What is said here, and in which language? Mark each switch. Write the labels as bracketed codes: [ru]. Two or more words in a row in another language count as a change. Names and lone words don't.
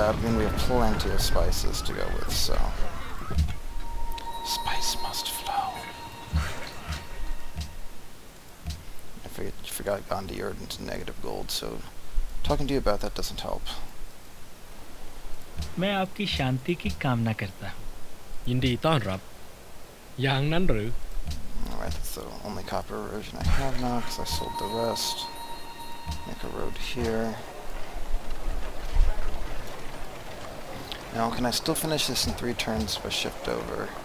[en] I mean, we have plenty of spices to go with, so... Spice must flow. I forgot Gandhi earned into negative gold, so talking to you about that doesn't help. [hi] मैं आपकी शांति की कामना करता हूँ [th] ยินดีต้อนรับ อย่างนั้นหรือ [en] Alright, that's the only copper erosion I have now, because I sold the rest. Make a road here. Now, can I still finish this in 3 turns if I shift over?